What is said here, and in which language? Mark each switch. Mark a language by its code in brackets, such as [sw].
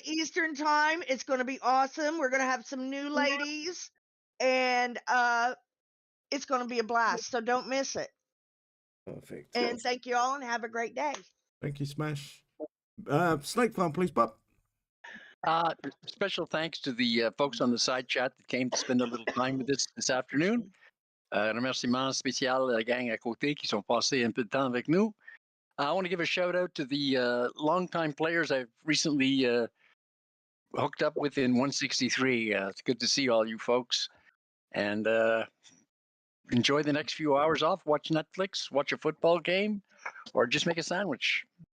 [en] Eastern time. It's going to be awesome. We're going to have some new ladies, and it's going to be a blast. So don't miss it. Perfect. And thank you all, and have a great day. Thank you, Smash. Snake Farm, please, Bob. Special thanks to the folks on the side chat that came to spend a little time with us this afternoon. [fr] Remerciement spécial à la gang à côté qui sont passés un peu de temps avec nous. [en] I want to give a shout out to the longtime players I've recently hooked up with in 163. It's good to see all you folks. And enjoy the next few hours off. Watch Netflix, watch a football game, or just make a sandwich.